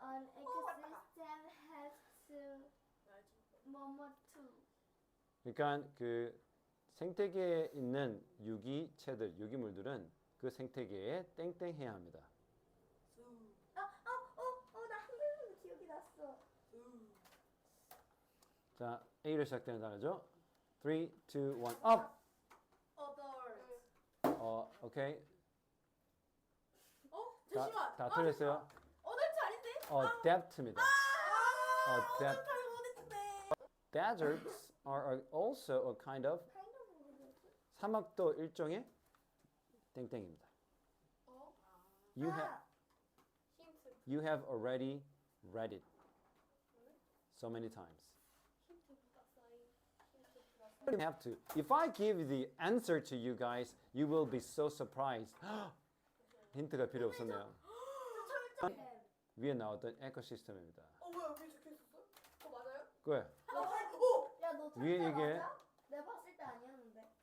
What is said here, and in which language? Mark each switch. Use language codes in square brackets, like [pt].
[en] an ecosystem has to [ko] 뭐뭐 [en] to. [ko] 그러니까 그 생태계에 있는 유기체들, 유기물들은 그 생태계에 땡땡해야 합니다. 나 한글로 기억이 났어. 자, A로 시작되는 단어죠. 3, 2, 1, up! [en] Others. [ko] 오케이. 잠시만. 다 틀렸어요. Others 아닌데? depth입니다. depth. 잘 못했는데. [en] Deserts are also a kind of [ko] 사막도 일종의 땡땡입니다. 힌트. [en] You have already read it so many times. [ko] 힌트 부탁사이. 힌트 [en] You don't have to. If I give the answer to you guys, you will be so surprised. [ko] 힌트가 필요 없었네요. 위에 나왔던 에코시스템입니다. 뭐야 위에 적혀 있었어? 그거 맞아요? 왜? 야너 위에 절대 이게- 맞아? 내가 봤을 때 아니었는데.